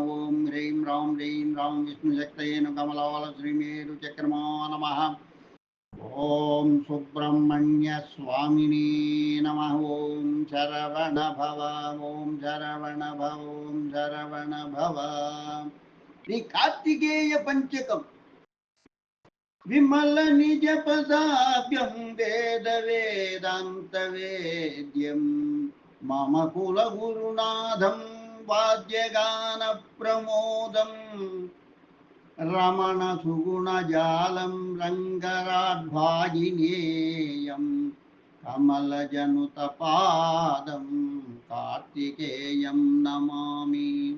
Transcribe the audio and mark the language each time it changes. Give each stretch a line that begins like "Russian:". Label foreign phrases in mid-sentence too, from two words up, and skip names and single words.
Sanskrit: ओम ह्रीं रां विष्णुशक्तये नमः। कमलावल श्रीमेरुचक्रमा नमः। ओम सुब्रह्मण्य स्वामिने नमः। ओम शरवण भव। ओम शरवण भव। ओम शरवण भव। శ్రీ కార్తికేయ పంచకం విమల నిజ పదాభ్యం వేద వేదాంత వేద్యం మమ కుల గురునాథం వాద్యగాన ప్రమోదం రమణ సుగుణ జాలం రంగరాడ్భాగినేయం కమల జనుత పాదం కార్తికేయం నమామి।